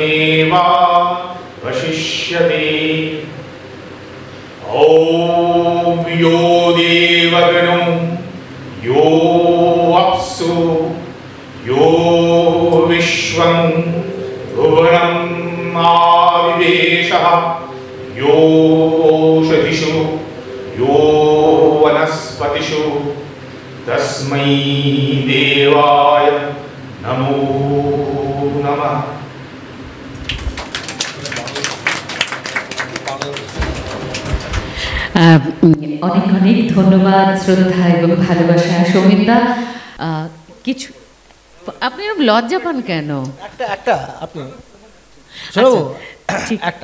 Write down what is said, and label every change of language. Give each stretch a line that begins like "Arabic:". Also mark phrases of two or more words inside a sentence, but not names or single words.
Sanskrit: देवा वशिष्यते ॐ यो देवगणो यो अप्सु यो विश्वं भुवनम् आविवेशः योषधिषु यो वनस्पतिषु तस्मै देवाय नमो नमः।
Bangla: অনেক অনেক ধন্যবাদ, শ্রদ্ধা এবং ভালোবাসা। সৌমিতা, কিছু আপনি এরকম লজ্জা পান কেন? একটা আপনি শোনো, একটা